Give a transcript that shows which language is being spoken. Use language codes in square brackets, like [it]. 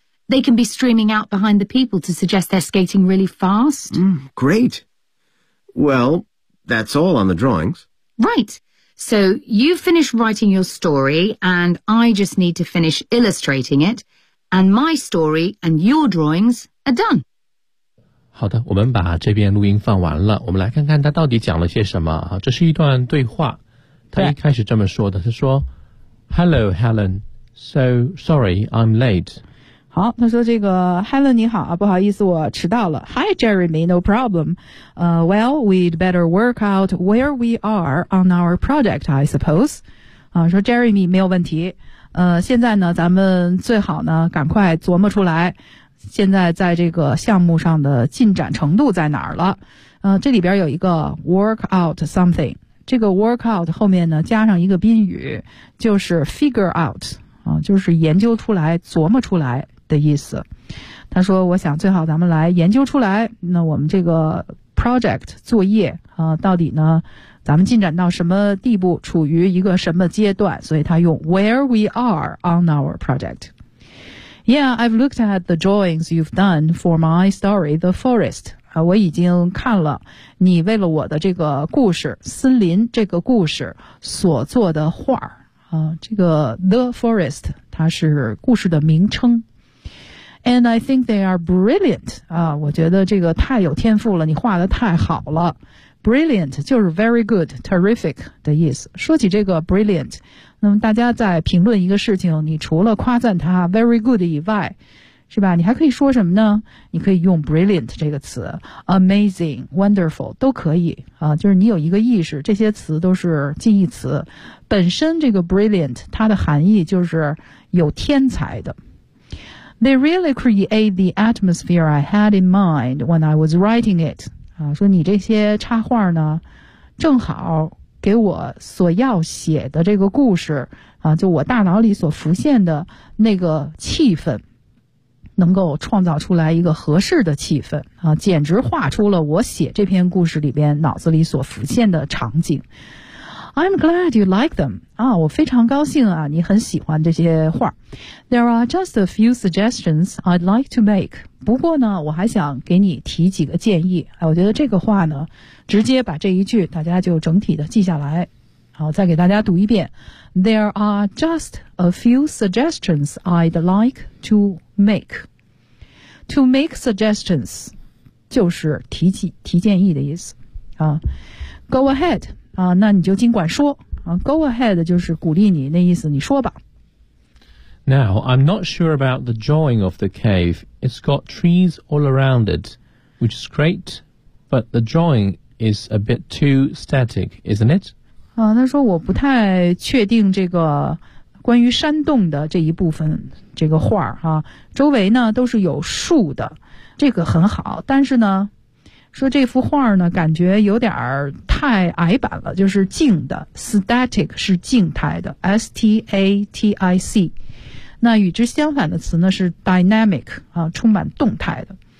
[en] They can be streaming out behind the people to suggest they're skating really fast. Great. Well, that's all on the drawings. Right. So you finish writing your story, and I just need to finish illustrating it. And my story and your drawings are done. [zh] 好的，我们把这边录音放完了。我们来看看他到底讲了些什么。这是一段对话。他一开始这么说的，他说 , [en] Hello, Helen. So, sorry, I'm late. [zh] 好，他说这个 ,Helen, 你好，不好意思，我迟到了。 [en] Hi, Jeremy, no problem. Well, we'd better work out where we are on our project, I suppose. [zh] 说 Jeremy, 没有问题。现在呢咱们最好呢赶快琢磨出来现在在这个项目上的进展程度在哪儿了。这里边有一个 [en] work out something, [zh] 这个 work out 后面呢加上一个宾语就是 [en] figure out, [zh] 就是研究出来琢磨出来的意思。他说我想最好咱们来研究出来那我们这个 project 作业到底呢咱们进展到什么地步处于一个什么阶段所以他用 [en] where we are on our project. Yeah, I've looked at the drawings you've done for my story, The Forest. [zh] 我已经看了你为了我的这个故事森林这个故事所做的画这个 The Forest 它是故事的名称。 [en] And I think they are brilliant. [zh] 啊，我觉得这个太有天赋了，你画得太好了。 Brilliant 就是 [en] very good, terrific [zh] 的意思。说起这个 brilliant, 那么大家在评论一个事情，你除了夸赞它 very good 以外，是吧，你还可以说什么呢？你可以用 brilliant 这个词， [en] amazing, wonderful, [zh] 都可以啊，就是你有一个意识，这些词都是近义词。本身这个 brilliant, 它的含义就是有天才的。 [en] They really create the atmosphere I had in mind when I was writing it. [zh] 啊，说你这些插画呢，正好给我所要写的这个故事，啊，就我大脑里所浮现的那个气氛，能够创造出来一个合适的气氛，啊，简直画出了我写这篇故事里边脑子里所浮现的场景。 [en] I'm glad you like them. [zh] 啊，我非常高兴啊，你很喜欢这些画。 [en] There are just a few suggestions I'd like to make. [zh] 不过呢，我还想给你提几个建议。我觉得这个话呢，直接把这一句大家就整体的记下来。好，再给大家读一遍。 [en] There are just a few suggestions I'd like to make. To make suggestions [zh] 就是提建议的意思。啊， [en] Go ahead. [zh] 啊，那你就尽管说啊 ，Go ahead 就是鼓励你，那意思你说吧。 [en] Now I'm not sure about the drawing of the cave. It's got trees all around it, which is great, but the drawing is a bit too static, isn't it? [zh] 啊，他说我不太确定这个关于山洞的这一部分这个画哈、啊，周围呢都是有树的，这个很好，但是呢。说这幅画呢感觉有点儿太矮板了，就是静的 static 是静态的 static， 那与之相反的词呢是 dynamic 啊，充满动态的。